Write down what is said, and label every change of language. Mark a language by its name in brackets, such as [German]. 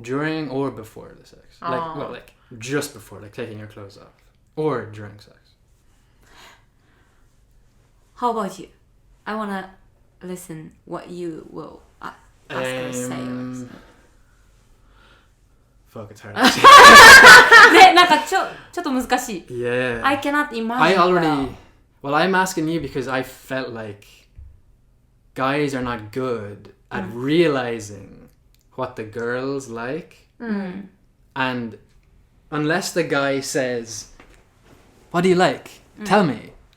[English] During or before the sex. Like just before, like taking your clothes off. Or during sex. How about you? I wanna listen what you will ask or say. Fuck, it's hard. [Japanese] ね、なんかちょっと難しい。 [English] Yeah. I cannot imagine. I already... Well, I'm asking you because I felt like guys are not good at realizing what the girls like. And unless the guy says, what do you like? Tell me.